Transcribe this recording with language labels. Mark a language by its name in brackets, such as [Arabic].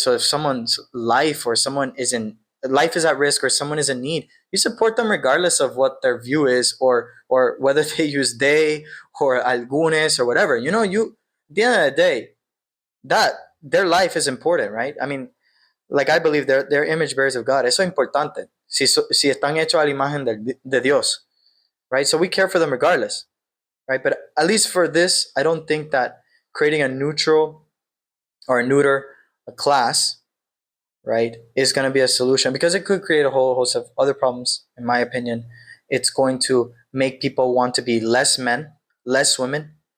[English] So if someone's life or someone is in life is at risk or someone is in need, you support them regardless of what their view is or whether they use they or algunes or whatever. You at the end of the day, that their life is important, right? I mean, like I believe they're image bearers of God. [Spanish] Eso es importante. Si están hechos a la imagen de Dios, [English] right? So we care for them regardless, right? But at least for this, I don't think that creating a neutral or a neuter a class, right, is going to be a solution because it could create a whole host of other problems. In my opinion, it's going to make people want to be less men, less women.